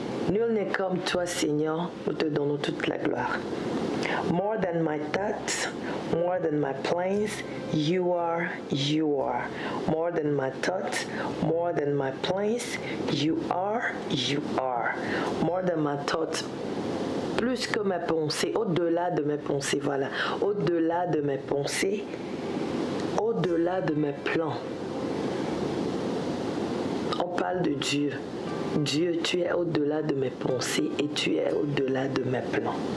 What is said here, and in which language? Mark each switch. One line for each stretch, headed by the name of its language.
French: Nul n'est comme toi, Seigneur. Nous te donnons toute la gloire.
English: More than my thoughts, more than my plans, you are, you are. More than my thoughts, more than my plans, you are, you are. More than my thoughts, plus que mes pensées, au-delà de mes pensées, voilà.
French: Au-delà de mes pensées, au-delà de mes plans. On parle de Dieu. Dieu, tu es au-delà de mes pensées et tu es au-delà de mes plans.